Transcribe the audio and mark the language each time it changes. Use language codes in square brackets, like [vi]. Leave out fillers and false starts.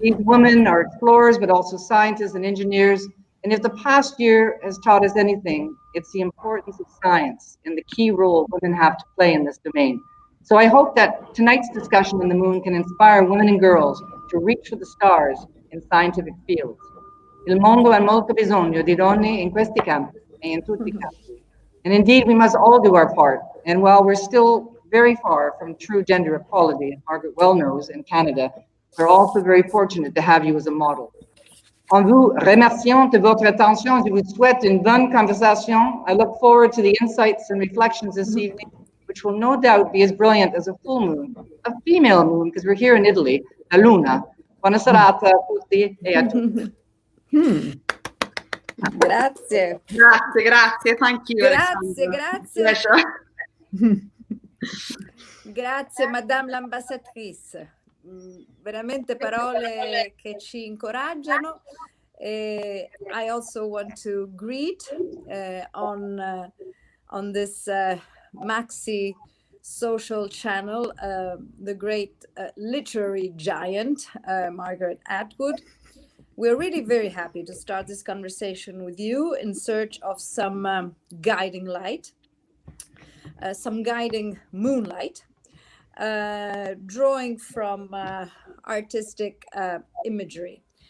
[en] These women are explorers, but also scientists and engineers. And if the past year has taught us anything, it's the importance of science and the key role women have to play in this domain. So I hope that tonight's discussion on the moon can inspire women and girls to reach for the stars in scientific fields. [it] Il mondo ha molto bisogno di donne in questi campi e in tutti i campi. [en] And indeed, we must all do our part. And while we're still very far from true gender equality, as Margaret well knows, in Canada, we're also very fortunate to have you as a model. [fr] En vous remerciant de votre attention, je vous souhaite une bonne conversation. [en] I look forward to the insights and reflections this evening, which will no doubt be as brilliant as a full moon, a female moon, because we're here in Italy, la luna. [it] Buona serata a tutti e a tutti. Grazie. Grazie. [en] Thank you. [it] Grazie. Grazie, Madame l'ambasciatrice. Veramente parole che ci incoraggiano. [en] I also want to greet on this Maxi social channel the great literary giant Margaret Atwood. We're really very happy to start this conversation with you in search of some guiding light, some guiding moonlight, drawing from artistic imagery.